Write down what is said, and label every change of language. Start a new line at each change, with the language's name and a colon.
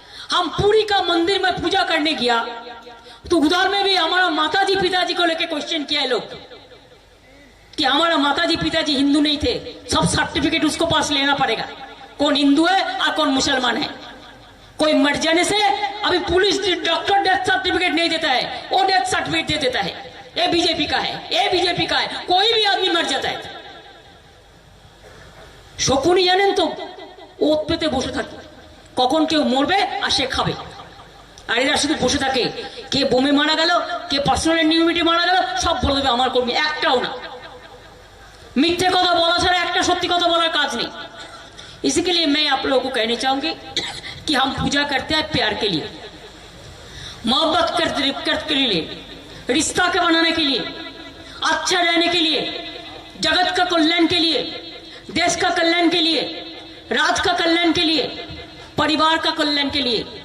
Hindi: हम पूरी का मंदिर में पूजा करने गया तो उधर में भी हमारा माताजी पिताजी को लेके क्वेश्चन किया है लोग कि हमारा माताजी पिताजी हिंदू नहीं थे, सब सर्टिफिकेट उसको पास लेना पड़ेगा, कौन हिंदू है और कौन मुसलमान है। कोई मर जाने से अभी पुलिस डॉक्टर डेथ सर्टिफिकेट नहीं देता है, वो डेथ सर्टिफिकेट दे देता है, ये बीजेपी का है, ये बीजेपी का है। कोई भी आदमी मर जाता है,
Bangla: শকুনি জানেন তো, ওত পেতে বসে থাকে, কখন কেউ মরবে আর সে খাবে। আর এরা শুধু বসে থাকে, কে বোমে মারা গেল, কে পার্সোনাল নিউমিটি মারা গেল, সব বলে দেবে আমার কর্মী। একটাও না, মিথ্যে কথা বলা ছাড়া একটা সত্যি কথা বলার কাজ নেই।
Hindi: इसी के लिए मैं आप लोगों को कहना चाहूंगी कि हम पूजा करते हैं प्यार के लिए, मोहब्बत के लिए, रिश्ता के बनाने के लिए, अच्छा रहने के लिए, जगत का कल्याण के लिए, देश का कल्याण के लिए, राज का कल्याण के लिए, परिवार का कल्याण के लिए।